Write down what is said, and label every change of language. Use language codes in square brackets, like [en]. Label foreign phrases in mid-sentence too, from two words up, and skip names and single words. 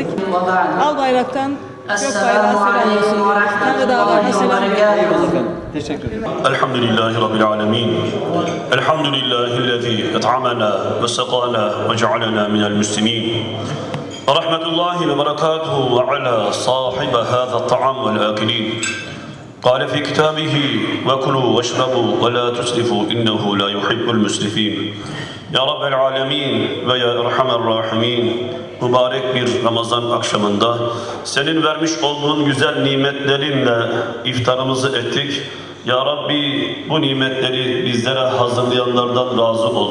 [tr] Al bayraktan gök bayrağı selam olsun. Tanrı dağlarına selam veriyoruz. Teşekkür ederim. [ar] الحمد لله رب العالمين. الحمد لله الذي أطعمنا وسقانا وجعلنا من المسلمين. رحمة الله وبركاته وعلى صاحب هذا طعام والآكلين. قال في كتابه وكلوا واشربوا ولا تسرفوا إنه لا يحب المسرفين. يا رب العالمين ويا أرحم الراحمين, [tr] mübarek bir Ramazan akşamında senin vermiş olduğun güzel nimetlerinle iftarımızı ettik. [ar] يا ربي, [tr] bu nimetleri bizlere hazırlayanlardan razı ol.